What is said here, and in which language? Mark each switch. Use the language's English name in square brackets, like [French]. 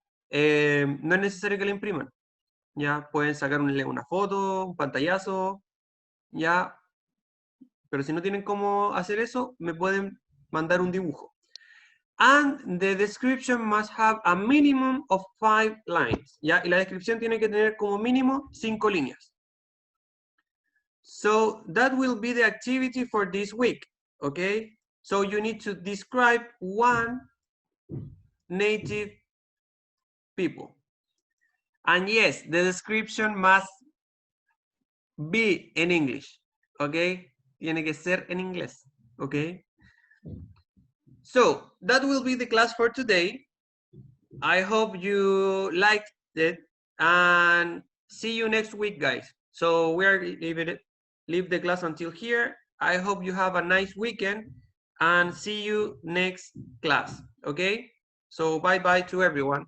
[Spanish] No es necesario que la impriman, ¿ya? Pueden sacar una foto, un pantallazo, ¿ya? Pero si no tienen cómo hacer eso, me pueden mandar un dibujo. [English] And the description must have a minimum of 5 lines, [Spanish] ¿ya? Y la descripción tiene que tener como mínimo 5 líneas. [English] So that will be the activity for this week, okay? So you need to describe one native people. And yes, the description must be in English, okay? [Spanish] Tiene que ser en inglés, okay? [English] So that will be the class for today. I hope you liked it and see you next week, guys. So we are leave the class until here. I hope you have a nice weekend and see you next class. Okay? So bye-bye to everyone.